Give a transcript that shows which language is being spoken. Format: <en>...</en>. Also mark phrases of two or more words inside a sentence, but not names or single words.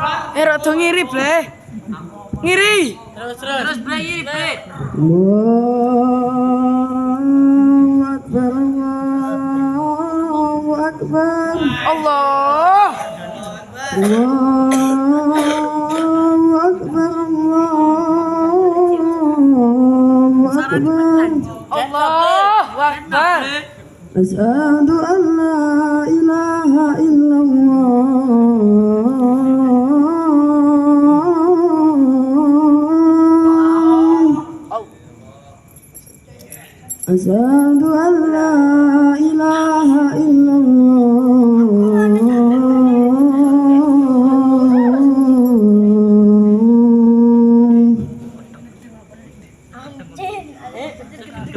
<jv>Rada ngiri, Ble. Ngiri. Terus Ble ngiri, Ble.</jv> <ar>الله أكبر، الله أكبر. Allah. الله أكبر، الله أكبر. الله أكبر. أشهد أن لا إله إلا الله. أشهد أن لا إله إلا الله.</ar>